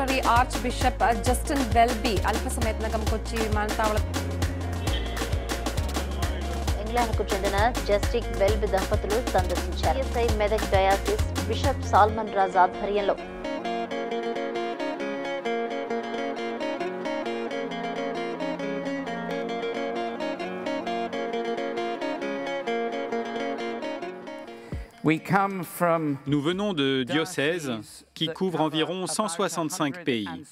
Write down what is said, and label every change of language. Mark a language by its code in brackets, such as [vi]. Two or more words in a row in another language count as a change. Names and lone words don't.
[ml] ആർച്ച് ബിഷപ്പ് ജസ്റ്റിൻ വെൽബി അല്പസമയത്തിനകം കൊച്ചി വിമാനത്താവളത്തിൽ [te] ఇంగ్లాండ్కు చెందిన జస్టిక్ వెల్బ్ దంపతులు సందర్శించారు. సిఎస్ఐ మెదక్ డయాసిస్ బిషప్ సాల్మన్ రాజ్ ఆధ్వర్యంలో [fr] Nous venons de diocèses qui couvrent environ 165 pays.